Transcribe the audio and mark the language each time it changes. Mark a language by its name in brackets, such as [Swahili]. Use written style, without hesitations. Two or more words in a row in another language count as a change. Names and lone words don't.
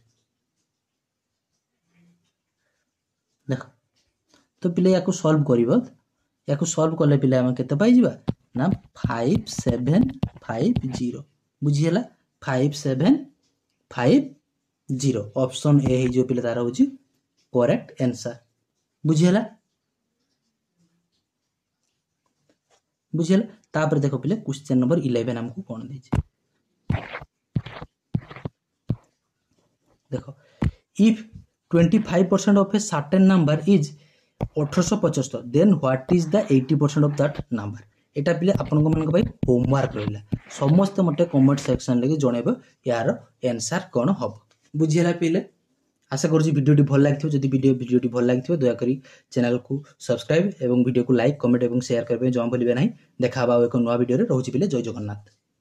[Odia] ଦେଖ ତ ପିଲେ ୟାକୁ ସଲଭ କରିବ ୟାକୁ ସଲଭ କରିଲେ ପିଲେ ହମ କେତେ ପାଇ ଯିବା ନା 5750 ବୁଝିଗଲା 5750 ଅପସନ ଏ ହେ ଯୋ ପିଲେ ତାର ହଉଛି [English] correct answer [Odia] ବୁଝିଗଲା ତାପରେ ଦେଖ ପିଲେ [English] question number [Odia] 11 ହମକୁ କଣ ଦେଇଛି ଦେଖ [English] if 25% of a certain number is 1875 then what is the 80% of that number [Odia] ଏଟା ପିଲେ ଆପଣ କୁ ମନ କୁ ଭାଇ ହୋମୱାର୍କ ରହିଲା ସମସ୍ତ ମତେ [English] comment section [Odia] ଲଗେ ଜଣେଇବ ୟାର ଆନସର କଣ ହବ ବୁଝିଗଲା ପିଲେ ଆଶା କରୁ ଭିଡିଓଟି ଭଲ ଲାଗିଥିବ ଯଦି ଭିଡିଓଟି ଭଲ ଲାଗିଥିବ ଦୟା କରି ଚ୍ୟାନେଲ କୁ ସବସ୍କ୍ରାଇବ ଏବଂ ଭିଡିଓ କୁ [English] like comment [Odia] ଏବଂ ସେୟାର କରିବେ ଯମା ଭୁଲିବେ ନାହିଁ ଦେଖା ହବା ଏକ ନୂଆ ଭିଡିଓ ରେ ରହୁଛି ପିଲେ ଜୟ ଜଗନ୍ନାଥ।